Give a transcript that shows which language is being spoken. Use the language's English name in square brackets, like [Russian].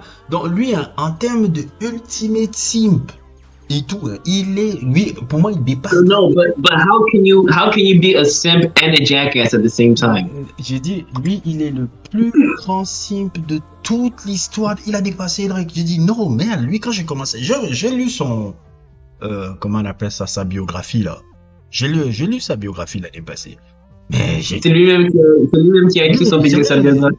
[French] Donc lui, en termes de ultimate simp et tout, lui, pour moi, il dépasse. [English] No, but how can you be a simp and a jackass at the same time? [French] J'ai dit, lui, il est le plus grand simp de toute l'histoire. Il a dépassé Drake. J'ai dit, non, merde, lui, quand j'ai commencé, j'ai lu son, comment on appelle ça, sa biographie, là. J'ai lu sa biographie l'année passée. Mais c'est lui-même qui a écrit sa biographie.